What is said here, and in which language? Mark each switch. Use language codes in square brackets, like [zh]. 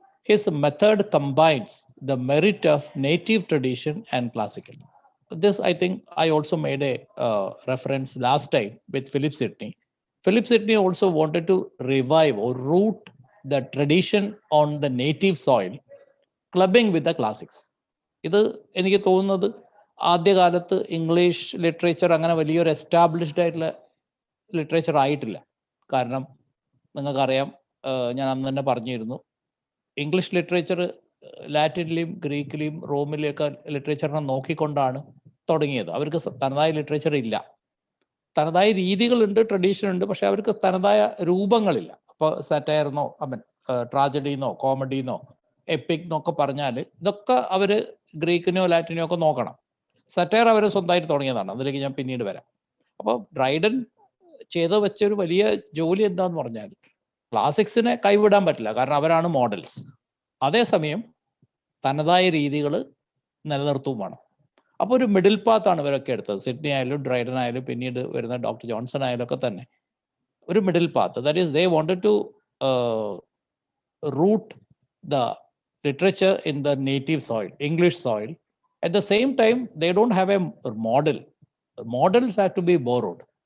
[en] His method combines the merit of native tradition and classical. This, I think, I also made a reference last time with Philip Sidney. Philip Sidney also wanted to revive or root the tradition on the native soil, clubbing with the classics. [ml] ഇത് എനിക്ക് തോന്നുന്നത് ആദ്യകാലത്ത് English literature അങ്ങനെ വലിയൊരു established ആയിട്ടുള്ള literature ആയിട്ടില്ല. കാരണം നിങ്ങൾക്കറിയാം, ഞാൻ അന്ന് തന്നെ പറഞ്ഞിരുന്നു, ഇംഗ്ലീഷ് ലിറ്ററേച്ചർ ലാറ്റിനിലെയും ഗ്രീക്കിലെയും റോമിലെയൊക്കെ ലിറ്ററേച്ചറിനെ നോക്കിക്കൊണ്ടാണ് തുടങ്ങിയത്. അവർക്ക് തനതായ ലിറ്ററേച്ചർ ഇല്ല, തനതായ രീതികളുണ്ട്, ട്രഡീഷൻ ഉണ്ട്, പക്ഷെ അവർക്ക് തനതായ രൂപങ്ങളില്ല. അപ്പോൾ സാറ്റയർന്നോ ട്രാജഡി എന്നോ കോമഡി എന്നോ എപ്പിക് എന്നൊക്കെ പറഞ്ഞാൽ ഇതൊക്കെ അവർ ഗ്രീക്കിനോ ലാറ്റിനോ ഒക്കെ നോക്കണം. സറ്റയർ അവർ സ്വന്തമായിട്ട് തുടങ്ങിയതാണ്, അതിലേക്ക് ഞാൻ പിന്നീട് വരാം. അപ്പോൾ ഡ്രൈഡൻ ചെയ്ത് വെച്ചൊരു വലിയ ജോലി എന്താന്ന് പറഞ്ഞാൽ ക്ലാസിക്സിനെ കൈവിടാൻ പറ്റില്ല, കാരണം അവരാണ് മോഡൽസ്. അതേസമയം തനതായ രീതികൾ നിലനിർത്തും വേണം. അപ്പോൾ ഒരു മിഡിൽ പാത്താണ് ഇവരൊക്കെ എടുത്തത്. സിഡ്നി ആയാലും ഡ്രൈഡൻ ആയാലും പിന്നീട് വരുന്ന ഡോക്ടർ ജോൺസൺ ആയാലും ഒക്കെ തന്നെ ഒരു middle path. [en] That is they wanted to root the literature in the native soil, English soil. At the same time, they don't have a model. Models have to be borrowed.